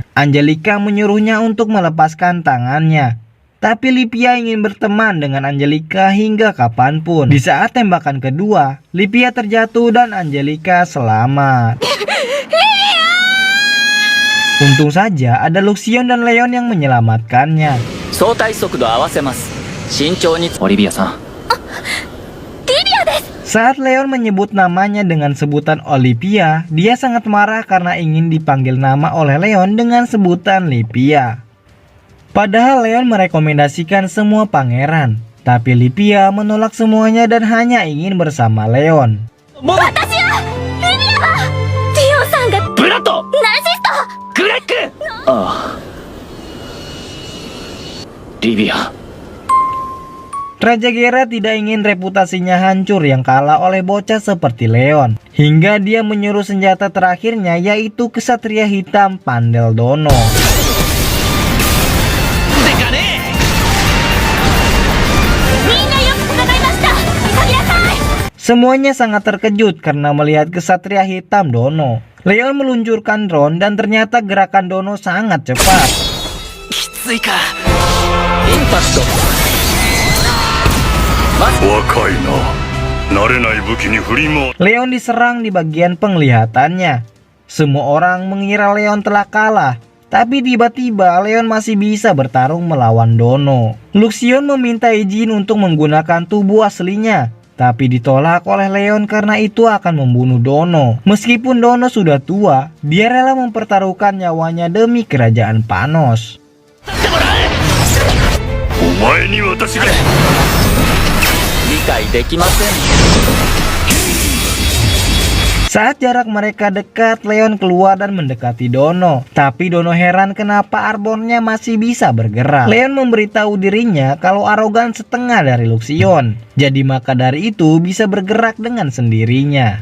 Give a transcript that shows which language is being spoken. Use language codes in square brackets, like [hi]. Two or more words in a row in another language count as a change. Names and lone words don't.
[id] Angelica menyuruhnya untuk melepaskan tangannya. Tapi Lipia ingin berteman dengan Angelica hingga kapanpun. Di saat tembakan kedua, Lipia terjatuh dan Angelica selamat. Untung saja ada Luxion dan Leon yang menyelamatkannya. [ja] 相対速度合わせます。慎重に。オリビアさん。 [id] Saat Leon menyebut namanya dengan sebutan Olivia, dia sangat marah karena ingin dipanggil nama oleh Leon dengan sebutan Lipia. Padahal Leon merekomendasikan semua pangeran, tapi Lipia menolak semuanya dan hanya ingin bersama Leon. [ja] 私はリビアだ。リオンさんがブラッド。ナルシスト。グレッグ。ああ。リビア。 [id] Raja Gerard tidak ingin reputasinya hancur yang kalah oleh bocah seperti Leon. Hingga dia menyuruh senjata terakhirnya, yaitu Kesatria Hitam Pandel Dono. Semuanya sangat terkejut karena melihat Kesatria Hitam Dono. Leon meluncurkan drone dan ternyata gerakan Dono sangat cepat. [ja] きついか。インパクト。若いな。慣れない武器に振り回。 [id] Leon diserang di bagian penglihatannya. Semua orang mengira Leon telah kalah, tapi tiba-tiba Leon masih bisa bertarung melawan Dono. Luxion meminta izin untuk menggunakan tubuh aslinya, tapi ditolak oleh Leon karena itu akan membunuh Dono. Meskipun Dono sudah tua, dia rela mempertaruhkan nyawanya demi kerajaan Panos. [ja] お前に私が。理解できません。 [id] Saat jarak mereka dekat, Leon keluar dan mendekati Dono. Tapi Dono heran kenapa Arbonnya masih bisa bergerak. Leon memberitahu dirinya kalau arogan setengah dari Luxion. Jadi maka dari itu bisa bergerak dengan sendirinya.